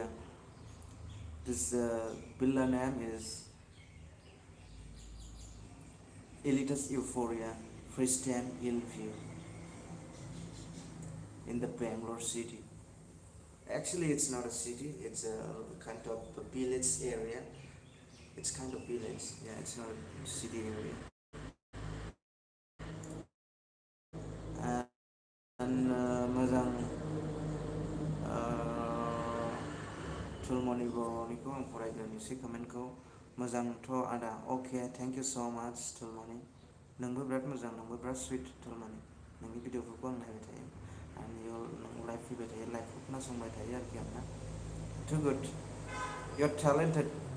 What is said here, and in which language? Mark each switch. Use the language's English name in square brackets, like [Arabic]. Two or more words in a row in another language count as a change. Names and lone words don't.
[English] This villa name is Elitas Euphoria Princeton Hillview in the Benglor city. Actually, it's not a city. It's a kind of a village area. It's kind of village. Yeah, it's not a city area. [Bodo] And मोजां थुलमनि बर'निखौ आं फरायग्रोनोसै कमेन्टखौ मोजांथ' आदा अके [English] thank you so much [Bodo] थुलमनि नोंबो बिराद मोजां नोंबो बिराद सुइट थुलमनि नोंनि भिडिअफोरखौ आं नायबाय थायो आरो नों लाइभ फैबाय थायो लाइभखौ खोनासंबाय थायो आरोखि आंना [English] too good you are talented